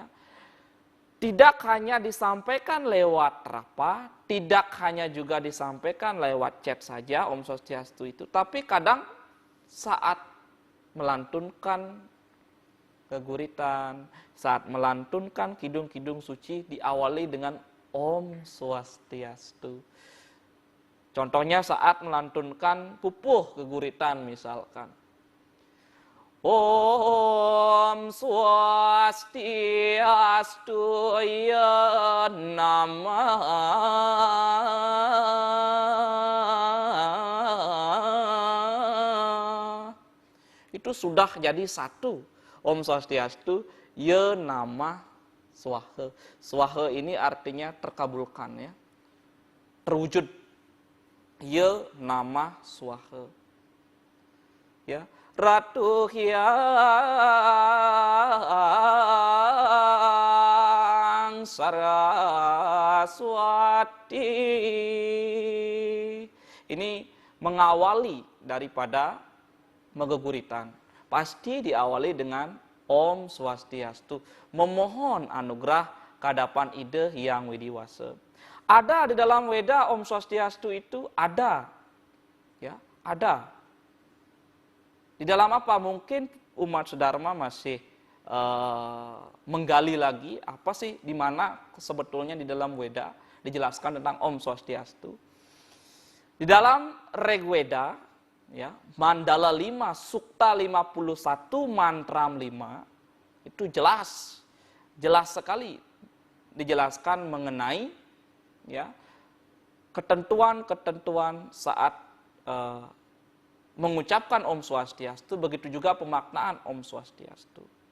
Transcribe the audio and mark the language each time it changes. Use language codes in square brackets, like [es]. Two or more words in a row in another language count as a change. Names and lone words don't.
[id] Tidak hanya disampaikan lewat rapa, tidak hanya juga disampaikan lewat chat saja [sa] Om Swastiastu [id] itu, tapi kadang saat melantunkan keguritan, saat melantunkan kidung-kidung suci diawali dengan [sa] Om Swastiastu. [id] Contohnya saat melantunkan pupuh keguritan misalkan. [sa] Om Swastiastu ya nama. [id] Itu sudah jadi satu. [sa] Om Swastiastu ya nama swaha. [id] Swaha ini artinya terkabulkan, ya, terwujud. [sa] Ya nama swaha. Ya. [id] Ratu Hyang Saraswati. Ini mengawali daripada megeguritan. Pasti diawali dengan [sa] Om Swastiastu. [id] Memohon anugerah kehadapan ide Hyang Widi Wasa. Ada di dalam Weda [sa] Om Swastiastu [id] itu ada. Ya, ada. Di dalam apa? Mungkin umat Sudharma masih menggali lagi apa sih di mana sebetulnya di dalam Weda dijelaskan tentang [sa] Om Swastiastu. [id] Di dalam Rigveda ya, Mandala 5, Sukta 51, Mantram 5, itu jelas sekali dijelaskan mengenai ya ketentuan-ketentuan saat mengucapkan [sa] Om Swastiastu, [id] begitu juga pemaknaan [sa] Om Swastiastu.